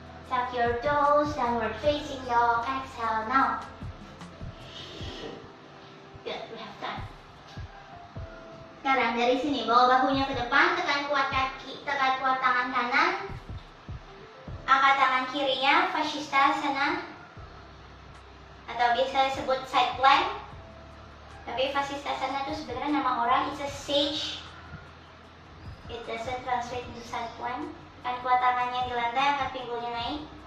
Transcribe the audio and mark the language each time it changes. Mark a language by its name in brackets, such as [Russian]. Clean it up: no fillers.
[English] Tuck your toes, downward facing dog, exhale now. Good, we have time. [Indonesian] Sekarang dari sini bawa bahunya ke depan, tekan kuat kaki, tekan kuat tangan kanan, angkat tangan kirinya, Vashisthasana, atau biasa disebut side plank. Tapi Vashisthasana itu sebenarnya nama orang, [English] it's a sage. It doesn't translate into side plank. [Indonesian] Tekan kuat tangannya di lantai, angkat pinggulnya naik.